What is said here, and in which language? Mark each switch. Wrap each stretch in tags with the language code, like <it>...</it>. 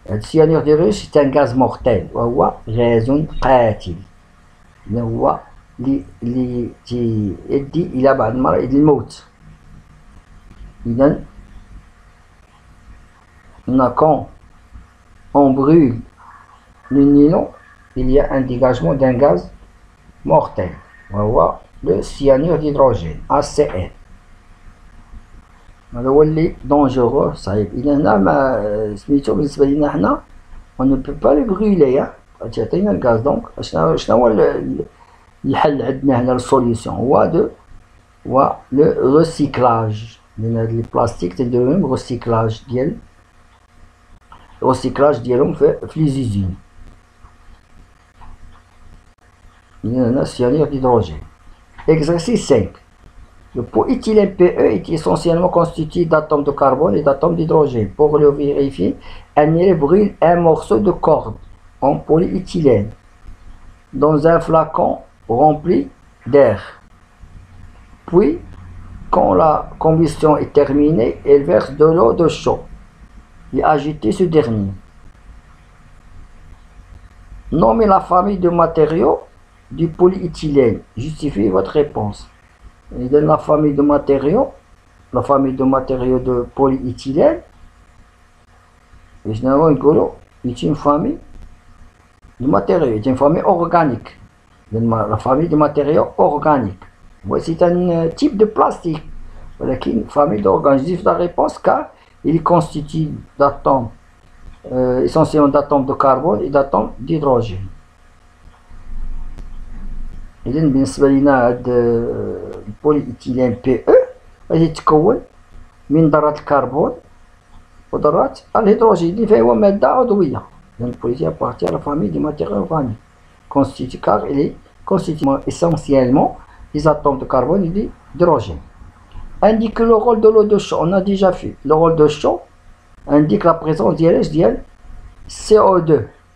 <fr>الcyanure d'hydrogène c'est un gaz mortel</fr> <ar>وهو غاز قاتل. إذا هو اللي يؤدي إلى بعض المرات إلى الموت.</ar> <fr>إذا quand on brûle le nylon, il y a un dégagement d'un gaz mortel. وهو le cyanure d'hydrogène, HCN.</fr> <ar>هذا هو اللي dangereux صعيب. إذا هنا ما سميتو بالنسبة لنا حنا</ar> <fr>on ne peut pas le brûler.</fr> <ar>تعطينا الغاز. دونك شنو هو الحل عندنا هنا السوليوشن؟ هو لو ريسيكلاج. لأن هاد لي بلاستيك تنديروهم ريسيكلاج ديال الريسيكلاج ديالهم في لي زيزين.</ar> <fr>إذا هنا cyanure d'hydrogène. Exercice 5. Le polyéthylène PE est essentiellement constitué d'atomes de carbone et d'atomes d'hydrogène. Pour le vérifier, un élève brûle un morceau de corde en polyéthylène dans un flacon rempli d'air. Puis, quand la combustion est terminée, elle verse de l'eau de chaud et agite ce dernier. Nommez la famille de matériaux du polyéthylène. Justifiez votre réponse. Et dans la famille de matériaux de polyéthylène, et généralement, c'est une famille de matériaux, c'est une famille organique. La famille de matériaux organiques. C'est un type de plastique. Voilà, une famille d'organes. Je dis la réponse car il est constitué d'atomes, essentiellement d'atomes de carbone et d'atomes d'hydrogène.</fr> <ar>إذا بالنسبة لنا هاد البوليإثيلين PE غادي يتكون من ذرات الكربون وذرات الهيدروجين فهو مادة عضوية.</ar> <fr>إذا البوليإثيلين appartient à la famille des matières organiques constituée car il est constitué essentiellement des atomes de carbone et d'hydrogène. Indique le rôle de l'eau de chaud. On a déjà fait. Le rôle de chaud indique la présence</fr> <ar>ديال</ar> <fr>CO2.</fr>